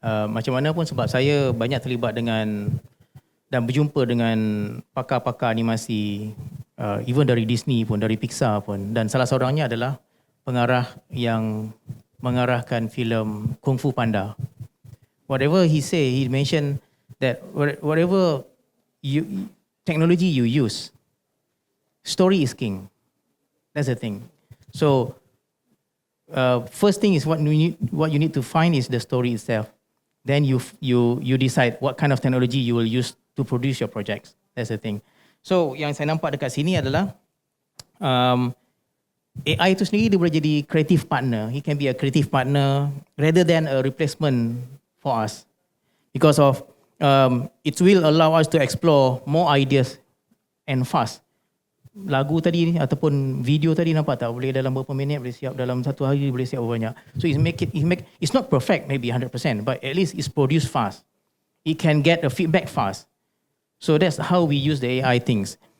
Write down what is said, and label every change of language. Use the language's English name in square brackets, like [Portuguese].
[Malay] Macam mana pun sebab saya banyak terlibat dengan dan berjumpa dengan pakar-pakar animasi, even dari Disney pun, dari Pixar pun. Dan salah seorangnya adalah pengarah yang mengarahkan filem Kung Fu Panda. [English] Whatever he say, he mentioned that whatever technology you use, story is king. That's the thing. So first thing is what you need to find is the story itself. Then you decide what kind of technology you will use to produce your projects. That's the thing. [Malay] So yang saya nampak dekat sini adalah AI itu sendiri dia boleh jadi creative partner. [English] He can be a creative partner rather than a replacement for us. Because of it will allow us to explore more ideas and fast. [Malay] Lagu tadi ataupun video tadi nampak tak, boleh dalam beberapa minit boleh siap, dalam satu hari boleh siap banyak. [English] So it's not perfect maybe 100%, but at least it's produced fast. It can get a feedback fast. So that's how we use the AI things.